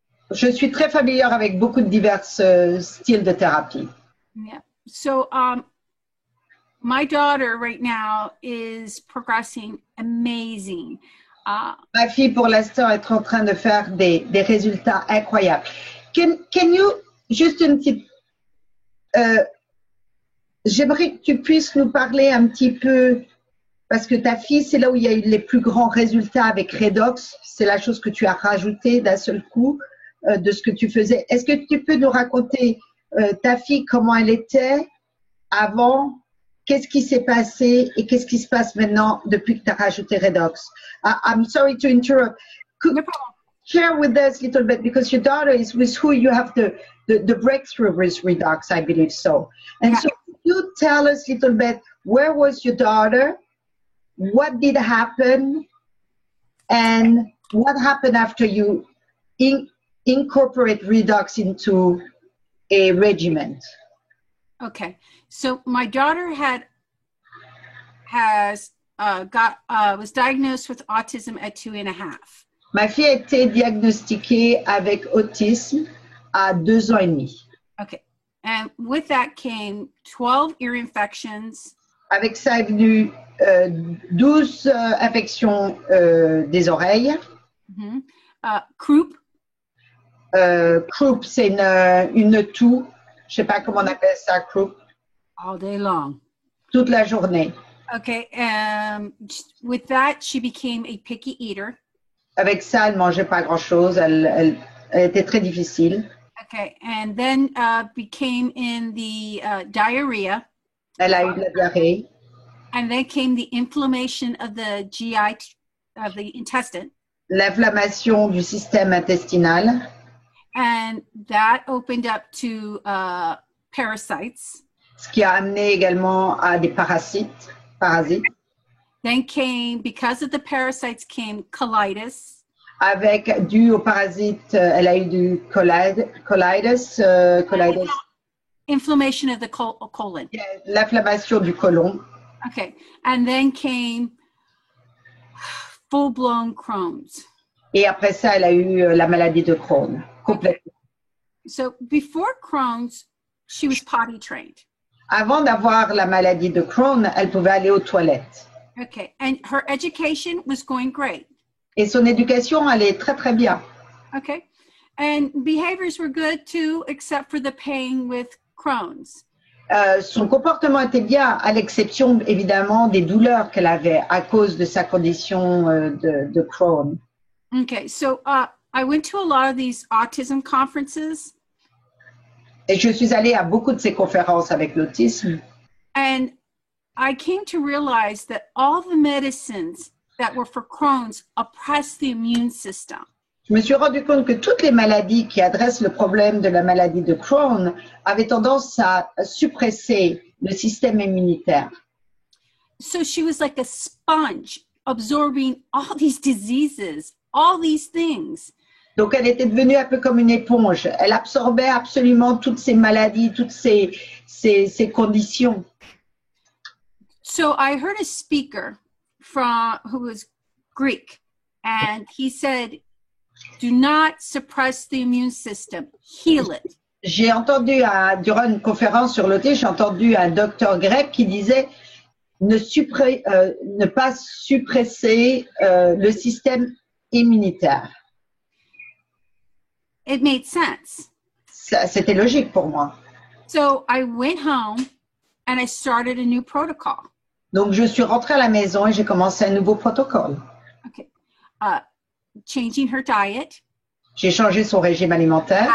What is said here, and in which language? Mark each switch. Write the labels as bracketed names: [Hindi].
[French] Je suis très familière avec beaucoup de divers styles de thérapie. [English] Yeah. So my daughter right now is progressing amazing. [French] Ma fille, pour l'instant, est en train de faire des résultats incroyables. [English] Can you, [French] juste une petite... j'aimerais que tu puisses nous parler un petit peu, parce que ta fille, c'est là où il y a eu les plus grands résultats avec Redox. C'est la chose que tu as rajoutée d'un seul coup de ce que tu faisais. Est-ce que tu peux nous raconter ta fille, comment elle était avant? Qu'est-ce qui s'est passé et qu'est-ce qui se passe maintenant depuis que tu as rajouté Redox? [English] I'm sorry to interrupt. Could you share with us a little bit, because your daughter is with who you have the breakthrough with Redox, I believe so. And so could you tell us a little bit, where was your daughter? What did happen? And what happened after you incorporate Redox into a regimen? Okay, so my daughter was diagnosed with autism at 2.5. [French] Ma fille a été diagnostiquée avec autisme à 2 ans et demi. [English] Okay, and with that came 12 ear infections. [French] Avec ça est venu 12 infections des oreilles. [English] Mhm. Croup, [French] Croup, c'est une toux. Je sais pas comment on appelle ça, croup. [English] all day long. [French] Toute la journée. [English] Okay, with that, she became a picky eater. [French] Avec ça, elle mangeait pas grand-chose. Elle était très difficile. [English] Okay, and then became in the diarrhea, [French] Elle a eu de la diarrhée. [English] and then came the inflammation of the GI, of the intestine, [French] L'inflammation du système intestinal. [English] and that opened up to parasites. [French] Ce qui a amené également à des parasites. [English] Then came, because of the parasites, came colitis. [French] Avec, dû aux parasites, elle a eu du colitis, [English] Inflammation of the colon. [French] l'inflammation du côlon. [English] Okay, and then came full-blown Crohn's. [French] Et après ça, elle a eu la maladie de Crohn, complètement. [English] So before Crohn's, she was potty trained. [French] Avant d'avoir la maladie de Crohn, elle pouvait aller aux toilettes. [English] Okay, and her education was going great. [French] Et son éducation allait très, très bien. [English] Okay, and behaviors were good too, except for the pain with Crohn's. [French] Son comportement était bien, à l'exception évidemment des douleurs qu'elle avait à cause de sa condition de Crohn. [English] Okay, so I went to a lot of these autism conferences. [French] Et je suis allée à beaucoup de ces conférences avec l'autisme. [English] And I came to realize that all the medicines that were for Crohn's oppress the immune system. [French] Je me suis rendu compte que toutes les maladies qui adressent le problème de la maladie de Crohn avaient tendance à suppresser le système immunitaire. [English] So she was like a sponge absorbing all these diseases, all these things. [French] Donc elle était devenue un peu comme une éponge. Elle absorbait absolument toutes ces maladies, toutes ces conditions. [English] So I heard a speaker who was Greek, and he said, do not suppress the immune system, heal it. [French] J'ai entendu, durant une conférence sur l'autisme, j'ai entendu un docteur grec qui disait ne pas suppresser le système immunitaire. [English] It made sense. [French] C'était logique pour moi. [English] So I went home and I started a new protocol. [French] Donc je suis rentrée à la maison et j'ai commencé un nouveau protocole. [English] Okay. Changing her diet. [French] J'ai changé son régime alimentaire.